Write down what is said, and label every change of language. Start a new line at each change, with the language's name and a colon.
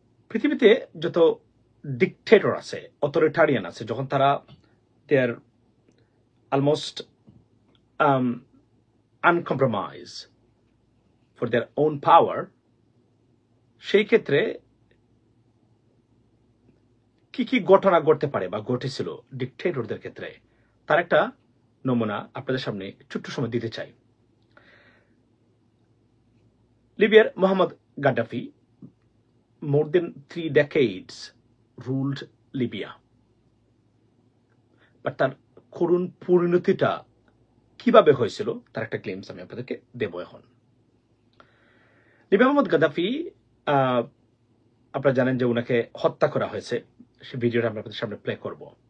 Bangla: পৃথিবীতে যত ডিকটেটর আছে, অথরিটারিয়ান আছে, যখন তারা
English: their almost uncompromise for their own power,
Bangla: সেই ক্ষেত্রে কি কি ঘটনা ঘটতে পারে বা ঘটেছিল ডিকটেটরদের ক্ষেত্রে, তার একটা নমুনা আপনাদের সামনে ছোট্ট সময় দিতে চাই।
English: লিবিয়ার Mohammad Gaddafi more than 3 decades ruled Libya.
Bangla: But তার করুণ পরিণতিটা কিভাবে হয়েছিল তার একটা গ্লিমস আমি আপনাদেরকে দেব এখন। লিবিয়া মোহাম্মদ গাদ্দাফি, আপনারা জানেন যে ওনাকে হত্যা করা হয়েছে। সেই ভিডিওটা আমি আপনাদের সামনে প্লে করব।